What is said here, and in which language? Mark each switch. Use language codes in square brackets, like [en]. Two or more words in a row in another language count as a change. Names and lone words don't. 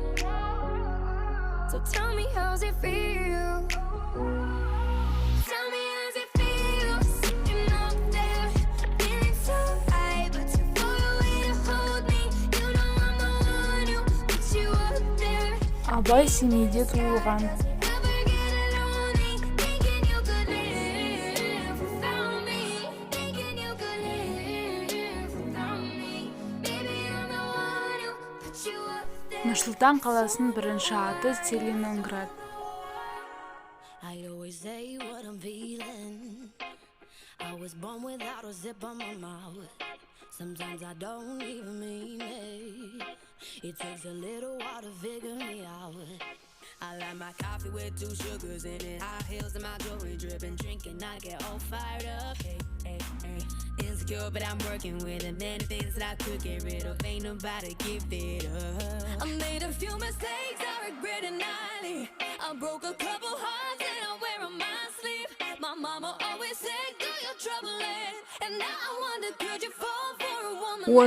[en] So tell me how's it feel? Tell me how's it feel? Sitting up there, feeling so high, but too far away to hold me. You know I'm the one who put you up there. [kk] Абай семейде туылған. Нұрсұлтан қаласының бірінші аты Целиноград. [en] I like my coffee with 2 sugars in it. High heels and my jewelry dripping, drinking, I get all fired up. Hey, hey, hey. Insecure, but I'm working with it. Many things that I could get rid of. Ain't nobody give it up. I made a few mistakes, I regret it nightly. I broke a couple hearts and I wear on my sleeve. My mama always said, girl, you're troubling. And now I wonder, could you fall for a woman?